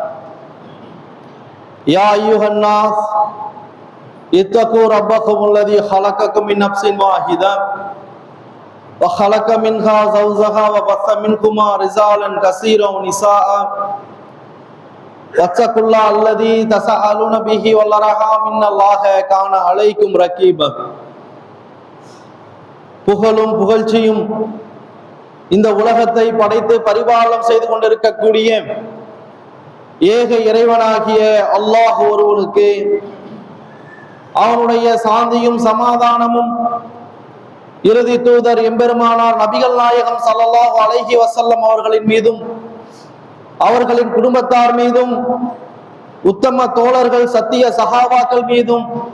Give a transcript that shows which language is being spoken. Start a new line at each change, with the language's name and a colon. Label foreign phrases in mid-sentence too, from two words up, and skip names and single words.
Arabic: يا أيها الناس اتقوا ربكم الذي خلقكم من نفس واحدة وخلق منها زوجها وبث منهما رجالا كثيرا ونساء واتقوا الله الذي تساءلون به والأرحام إن الله كان عليكم رقيبا
Tamil: புகழும் புகழ்ச்சியும் இந்த உலகத்தை படைத்து பரிபாலனம் செய்து கொண்டிருக்கக்கூடிய ஏக இறைவனாகிய அல்லாஹ் ஒருவனுக்கு அவனுடைய சாந்தியும் சமாதானமும் இறுதி தூதர் எம்பெருமானார் நபிகள் நாயகம்
Arabic: صلى الله عليه وسلم
Tamil: அவர்களின் மீதும் அவர்களின் குடும்பத்தார் மீதும் உத்தம தோழர்கள் சத்திய சஹாபாக்கள் மீதும்